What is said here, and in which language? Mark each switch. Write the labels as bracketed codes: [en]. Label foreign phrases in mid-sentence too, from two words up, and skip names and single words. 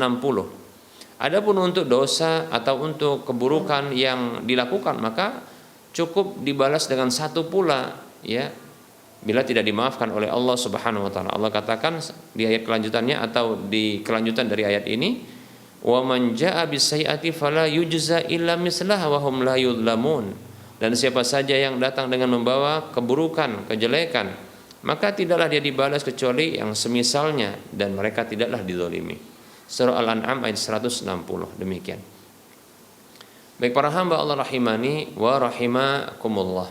[id] Adapun untuk dosa atau untuk keburukan yang dilakukan, maka cukup dibalas dengan 1 pula ya, bila tidak dimaafkan oleh Allah [ar] سبحانه وتعالى. [id] Allah katakan di ayat kelanjutannya atau di kelanjutan dari ayat ini, [ar] ومن جاء بالسيئة فلا يجزى إلا مثلها وهم لا يظلمون. [id] Dan siapa saja yang datang dengan membawa keburukan, kejelekan, maka tidaklah dia dibalas kecuali yang semisalnya dan mereka tidaklah dizalimi. Surah Al-An'am ayat 160. Demikian. Baik para hamba Allah [ar] رحمني ورحمكم الله.